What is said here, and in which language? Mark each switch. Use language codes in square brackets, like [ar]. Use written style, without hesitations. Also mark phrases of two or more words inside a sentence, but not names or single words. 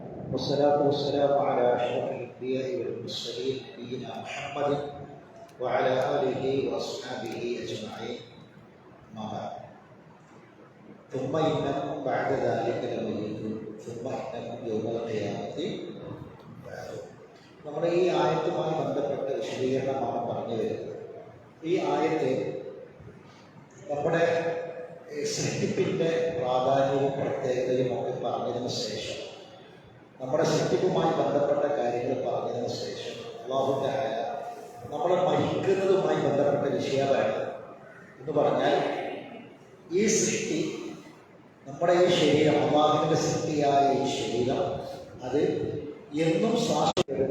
[ar] والصلاة والسلام على أشرف الأنبياء والمرسلين نبينا محمد وعلى آله وأصحابه أجمعين. أما بعد ثم إنكم بعد ذلك لميتون ثم إنكم يوم القيامة بعثون. [ml] നമ്മുടെ ഈ ആയത്തുമായി ബന്ധപ്പെട്ട വിശദീകരണമാണ് പറഞ്ഞു വരുന്നത്. ഈ ആയത്ത് നമ്മുടെ സൃഷ്ടിപ്പിൻ്റെ പ്രാധാന്യവും പ്രത്യേകതയും ഒക്കെ പറഞ്ഞതിന് ശേഷം, നമ്മുടെ സൃഷ്ടിപ്പുമായി ബന്ധപ്പെട്ട കാര്യങ്ങൾ പറഞ്ഞതിന് ശേഷം [ar] الله تعالى [ml] നമ്മൾ മരിക്കുന്നതുമായി ബന്ധപ്പെട്ട വിഷയമാണ് എന്ന് പറഞ്ഞാൽ, ഈ സൃഷ്ടി, നമ്മുടെ ഈ ശരീരം, അല്ലാഹുവിൻ്റെ സൃഷ്ടിയായ ഈ ശരീരം, അത് എന്നും ശാശ്വതം.